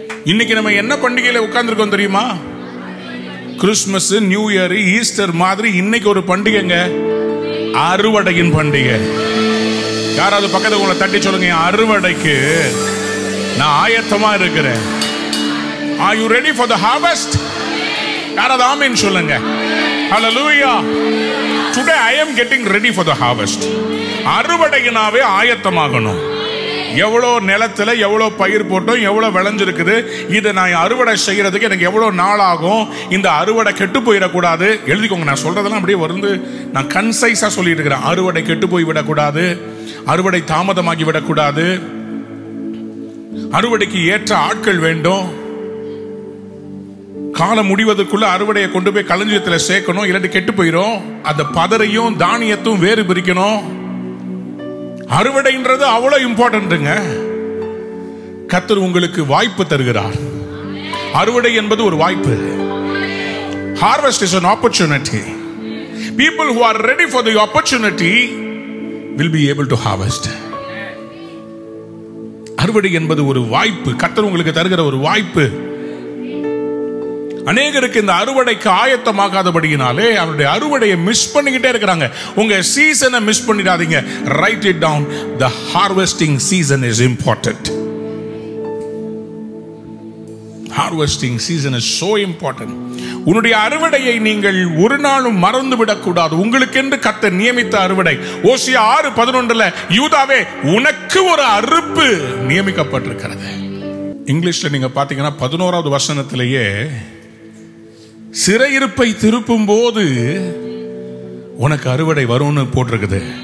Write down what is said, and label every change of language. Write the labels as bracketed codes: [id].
[ta] இன்னைக்கு நம்ம என்ன பண்டிகையில உட்கார்ந்துருக்கோம் தெரியுமா? கிறிஸ்துமஸ், நியூ இயர், ஈஸ்டர் மாதிரி இன்னைக்கு ஒரு பண்டிகைங்க, அறுவடையின் பண்டிகை. யாராவது பக்கத்துல உங்களை தட்டி சொல்லுங்க, அறுவடைக்கு நான் ஆயத்தமா இருக்கிறேன். [en] Are you ready for the harvest? [ta] யாராவது ஆமென் சொல்லுங்க. [en] Hallelujah. Today I am getting ready for the harvest. [ta] அறுவடையினாவே ஆயத்தமாகணும். எவ்வளோ நிலத்துல எவ்வளோ பயிர் போட்டோம், எவ்வளோ விளைஞ்சிருக்குது, இதை நான் அறுவடை செய்யறதுக்கு எனக்கு எவ்வளோ நாள் ஆகும், இந்த அறுவடை கெட்டு போயிடக்கூடாது. எழுதிக்கோங்க, நான் சொல்றதெல்லாம் அப்படியே வந்து நான் கன்சைஸா சொல்லிட்டு இருக்கிறேன். அறுவடை கெட்டு போய் விடக்கூடாது, அறுவடை தாமதமாகி விடக்கூடாது, அறுவடைக்கு ஏற்ற ஆட்கள் வேண்டும். காலம் முடிவதற்குள்ள அறுவடையை கொண்டு போய் களஞ்சியத்தில் சேர்க்கணும், இல்லாட்டி கெட்டு போயிடும். அந்த பதரையும் தானியத்தும் வேறு பிரிக்கணும். அறுவடைன்றது அவ்வளவு இம்பார்ட்டன்ட்ங்க. கர்த்தர் உங்களுக்கு வாய்ப்பு தருகிறார். அறுவடை என்பது ஒரு வாய்ப்பு. [en] Harvest is an opportunity. People who are ready for the opportunity will be able to harvest. [ta] அறுவடை என்பது ஒரு வாய்ப்பு. கர்த்தர் உங்களுக்கு தருகிற ஒரு வாய்ப்பு. அநேகருக்கு இந்த அறுவடைக்கு ஆயத்தமாகாதபடியினாலே அவருடைய அறுவடையை மிஸ் பண்ணிக்கிட்டே இருக்கிறாங்க. உங்க சீசனை மிஸ் பண்ணிடாதீங்க. [en] Write it down. The harvesting season is important. Harvesting season is so important. [ta] உன்னுடைய அறுவடையை நீங்கள் ஒரு நாளும் மறந்து விடக்கூடாது. உங்களுக்கு என்று கர்த்தர் நியமித்த அறுவடை. ஓசியா 6:11 யூதாவே, உனக்கு ஒரு அறுப்பு நியமிக்கப்பட்டிருக்கிறது. இங்கிலீஷ்ல நீங்க பாத்தீங்கன்னா 11வது வசனத்திலேயே சிறையிருப்பை திருப்பும் போது உனக்கு அறுவடை வரும்னு போட்டிருக்குது.